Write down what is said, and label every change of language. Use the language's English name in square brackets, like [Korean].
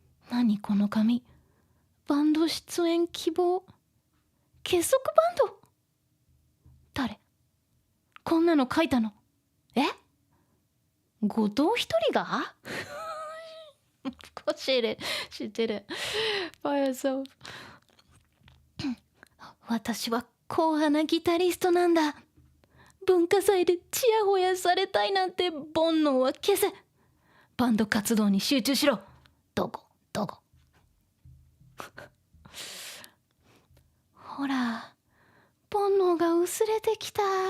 [Japanese] 何この紙、バンド出演希望、結束バンド。誰？こんなの書いたの？え？後藤一人が？ [English] Of course she did. She did it by herself. [Japanese] 私は硬派なギタリストなんだ。文化祭でチヤホヤされたいなんて煩悩は消せ。バンド活動に集中しろ。どこほら、煩悩が薄れてきた。